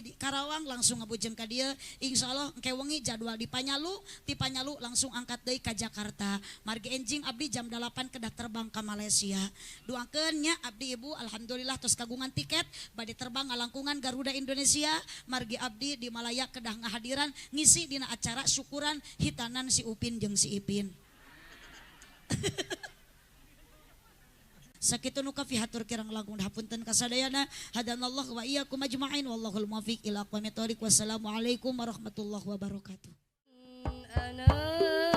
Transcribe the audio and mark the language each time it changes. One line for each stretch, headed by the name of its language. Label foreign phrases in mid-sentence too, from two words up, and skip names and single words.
Sundanese: di Karawang langsung ngabujeng ka dieu insyaallah engke wengi jadwal di Panyalu ti Panyalu langsung angkat deui ka Jakarta margi enjing abdi jam 8 kedah terbang ka Malaysia doakeun nya abdi ibu alhamdulillah tos kagungan tiket bade terbang ngalangkungan Garuda Indonesia margi abdi di Malaya kedah ngahadiran ngisi dina acara syukuran hitanan si Upin jeung si Ipin. Sakitu nu kafihatur kirang langkung hapunten kasadayana
Arabic: هدانا الله وإياكم أجمعين والله الموفق إلى أقوم الطريق والسلام عليكم ورحمة الله وبركاته.